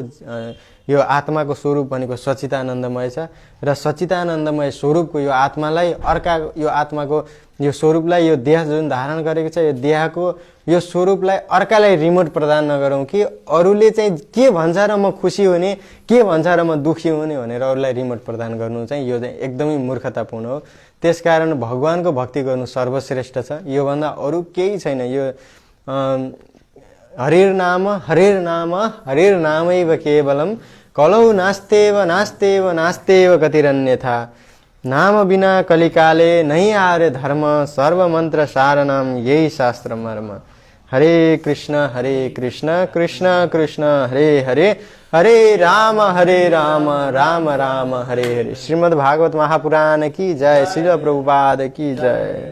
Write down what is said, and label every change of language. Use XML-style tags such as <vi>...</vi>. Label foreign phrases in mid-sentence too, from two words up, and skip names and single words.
<ne>यो आत्माको स्वरूप भनेको सच्चिदानन्दमय छ र सच्चिदानन्दमय स्वरूपको यो आत्मालाई यो आत्माको यो स्वरूपलाई यो देह जुन धारण गरेको छ, यो देहको यो स्वरूपलाई अर्कालाई रिमोट प्रदान नगरौँ कि अरूले चाहिँ के भन्छ र म खुसी हुने, के भन्छ र म दुखी हुने भनेर अरूलाई रिमोट प्रदान गर्नु चाहिँ यो चाहिँ एकदमै मूर्खतापूर्ण हो। त्यसकारण भगवानको भक्ति गर्नु सर्वश्रेष्ठ छ, योभन्दा अरू केही छैन।</ne> <hi>यो</hi> <sa>हरिर नाम हरिर्नामैव केवलम कलौ नास्तेव गतिरन्यथा</sa> <hi>नाम बिना कलिकाले नहीं आर्य धर्म सर्वमंत्र सारनाम यही शास्त्र मर्म।</hi> <sa>हरे कृष्ण कृष्ण कृष्ण हरे हरे हरे राम राम राम हरे हरे।</sa> <hi>श्रीमद् भागवत महापुराण की जय, श्रील प्रभुपाद की जय।</hi>